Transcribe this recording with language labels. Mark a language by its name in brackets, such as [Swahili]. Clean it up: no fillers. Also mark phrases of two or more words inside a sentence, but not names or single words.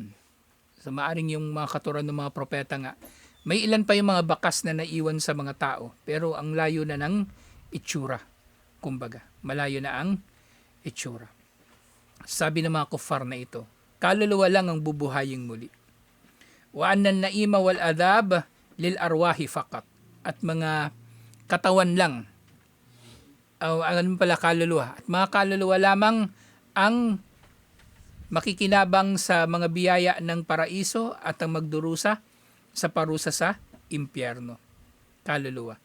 [Filipino] So maaring yung mga katuruan ng mga propeta nga, may ilan pa yung mga bakas na naiwan sa mga tao, pero ang layo na ng itsura. Kumbaga, malayo na ang itsura. Sabi ng mga kuffar na ito, kaluluwa lang ang bubuhaying muli. [Arabic] وأن النعيم والعذاب للأرواح فقط. [Filipino] At mga katawan lang, ano pala kaluluwa. At mga kaluluwa lamang ang makikinabang sa mga biyaya ng paraiso at ang magdurusa sa parusa sa impyerno. Kaluluwa.